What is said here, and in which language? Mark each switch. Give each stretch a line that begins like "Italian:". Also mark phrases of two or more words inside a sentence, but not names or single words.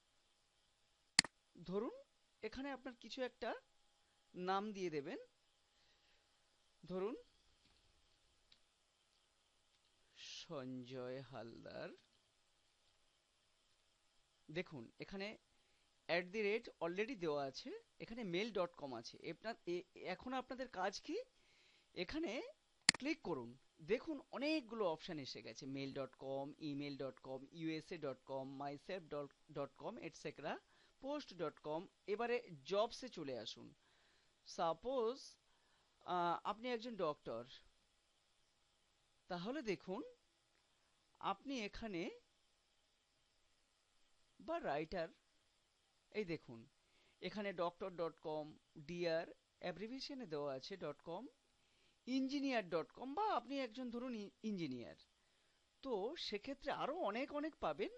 Bangla: ধরুন এখানে আপনার কিছু একটা নাম দিয়ে দেবেন, ধরুন সঞ্জয় হালদার। দেখুন এখানে @ দেওয়া আছে, এখানে mail.com আছে। এখন আপনাদের কাজ কি, এখানে ক্লিক করুন। দেখুন অনেকগুলো অপশান এসে গেছে, mail.com, email.com, usa.com,
English: myself.com, etcetera, post.com.
Bangla: এবারে জবসে চলে আসুন। সাপোজ আপনি একজন ডক্টর, তাহলে দেখুন আপনি এখানে, বা রাইটার, এই দেখুন এখানে doctor.com, ডিয়ার অ্যাব্রিভিয়েশনে দেওয়া আছে .com, ইঞ্জিনিয়ার.com, বা আপনি একজন ধরুন ইঞ্জিনিয়ার, তো সেক্ষেত্রে আরো অনেক অনেক পাবেন।